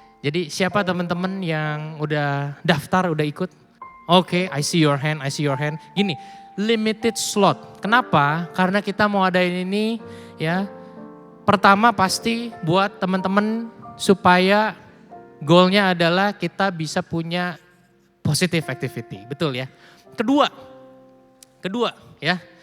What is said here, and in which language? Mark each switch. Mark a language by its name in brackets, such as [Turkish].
[Indonesian] Jadi siapa teman-teman yang udah daftar, udah ikut? [English] Oke, I see your hand, I see your hand. [Indonesian] Gini, limited slot. Kenapa? Karena kita mau adain ini ya. Pertama pasti buat teman-teman supaya goalnya adalah kita bisa punya positive activity. Betul ya. Kedua ya.